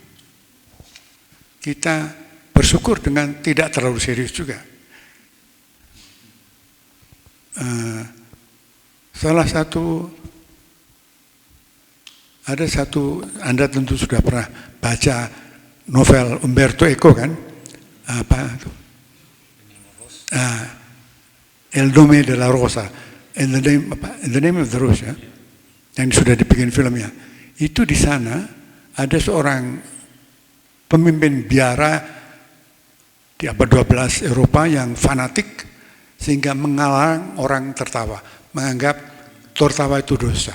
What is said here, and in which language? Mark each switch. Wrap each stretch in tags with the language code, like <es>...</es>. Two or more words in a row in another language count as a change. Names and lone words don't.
<id>Kita bersyukur dengan tidak terlalu serius juga. Ada satu, Anda tentu sudah pernah baca novel Umberto Eco kan? Apa itu? El Nome de la Rosa,</id> <en>in the name of the Rose,</en> <id>ya? Yang sudah dibikin filmnya. Itu di sana ada seorang pemimpin biara di abad 12 Eropa yang fanatik sehingga mengalang orang tertawa, menganggap tertawa itu dosa.</id>